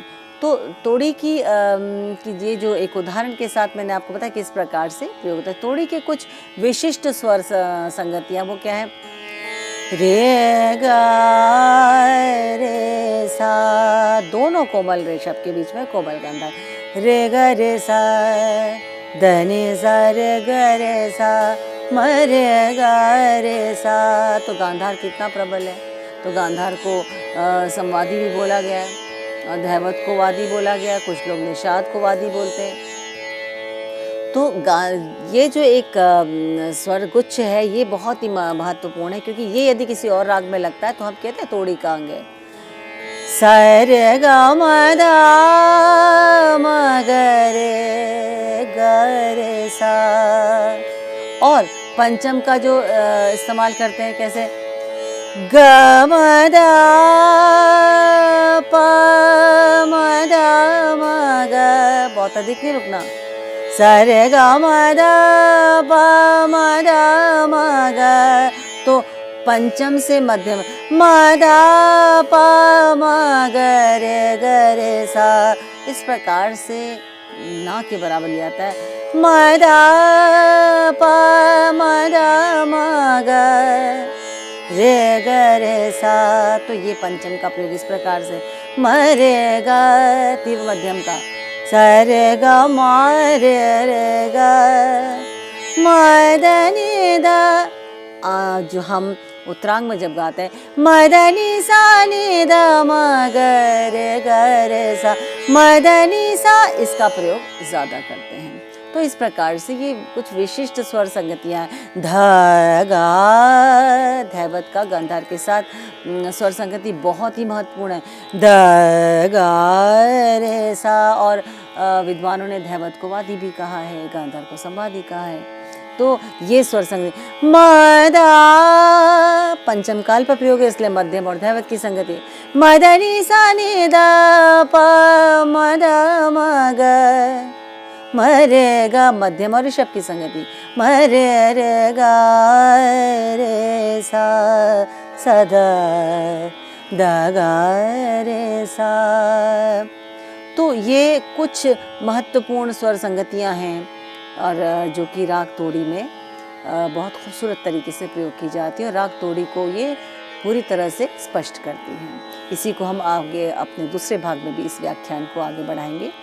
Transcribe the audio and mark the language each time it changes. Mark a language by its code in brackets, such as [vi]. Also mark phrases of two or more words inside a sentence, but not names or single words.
[hi] तो तोड़ी की ये जो एक उदाहरण के साथ मैंने आपको बताया किस प्रकार से प्रयोग होता है। तोड़ी के कुछ विशिष्ट स्वर संगतियाँ वो क्या है? रे गा रे सा, दोनों कोमल ऋषभ के बीच में कोमल गांधार। रे ग रे सा धनी सा रे ग रे सा म रे ग रे सा। तो गांधार कितना प्रबल है। तो गांधार को संवादी भी बोला गया है, दैवत को वादी बोला गया, कुछ लोग निषाद को वादी बोलते हैं। तो ये जो एक स्वर गुच्छ है ये बहुत ही महत्वपूर्ण है, क्योंकि ये यदि किसी और राग में लगता है तो हम कहते हैं तोड़ी का अंग है। सा रे ग म ध म ग रे ग रे सा। और पंचम का जो इस्तेमाल करते हैं कैसे? ग म ध प म ध म ग, बहुत अधिक नहीं रुकना। सा रे ग म ध प म ध म ग। तो पंचम से मध्यम म ध प म ग रे सा, इस प्रकार से ना के बराबर लिया जाता है। म ध प म ध म ग रे सा। तो ये पंचम का प्रयोग इस प्रकार से। म रे ग तीव्र मध्यम का सा रे ग म रे ग म ध नि ध। जो हम उत्तरांग में जब गाते हैं म ध नि सा नि ध म ग रे सा, म ध नि सा, इसका प्रयोग ज़्यादा करते हैं। तो इस प्रकार से ये कुछ विशिष्ट स्वर संगतियाँ हैं। ध गा धैवत का गांधार के साथ स्वर संगति बहुत ही महत्वपूर्ण है। ध गा रे सा, और विद्वानों ने धैवत को वादी भी कहा है, गांधार को संवादी कहा है। तो ये स्वर संगति म ध पंचम काल पर प्रयोग है, इसलिए मध्यम और धैवत की संगति। म ध नि सा नि ध प म ध म ग म रे ग मध्यम और ऋषभ की संगति। म रे ग रे सा सा ध ग रे सा। तो ये कुछ महत्वपूर्ण स्वर संगतियाँ हैं और जो कि राग तोड़ी में बहुत खूबसूरत तरीके से प्रयोग की जाती है, और राग तोड़ी को ये पूरी तरह से स्पष्ट करती हैं। इसी को हम आगे अपने दूसरे भाग में भी इस व्याख्यान को आगे बढ़ाएंगे।